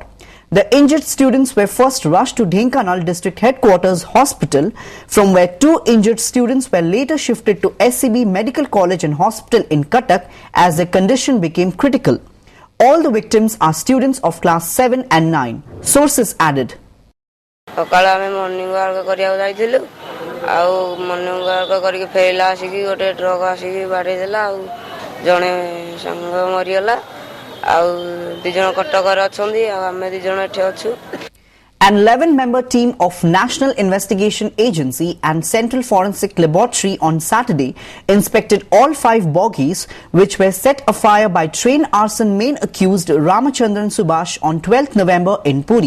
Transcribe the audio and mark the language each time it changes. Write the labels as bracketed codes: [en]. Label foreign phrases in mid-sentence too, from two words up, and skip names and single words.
[en] The injured students were first rushed to Dhenkanal District Headquarters Hospital, from where 2 injured students were later shifted to SCB Medical College and Hospital in Cuttack as their condition became critical. All the victims are students of class 7 and 9. Sources added. [or] ସକାଳେ ଆମେ [en] morning walk [or] କରିବାକୁ ଯାଇଥିଲୁ ଆଉ [en] morning walk [or] କରିକି ଫେରିଲା ଆସିକି ଗୋଟେ ଟ୍ରକ୍ ଆସିକି ବାଡ଼େଇ ଦେଲା ଆଉ ଜଣେ ସାଙ୍ଗ ମରିଗଲା ଆଉ 2 ଜଣ କଟକରେ ଅଛନ୍ତି ଆଉ ଆମେ 2 ଜଣ ଏଠି ଅଛୁ. [en] An 11-member team of National Investigation Agency and Central Forensic Laboratory on Saturday inspected all 5 bogies which were set afire by train arson main accused Ramachandran Subhash on 12th November in Puri.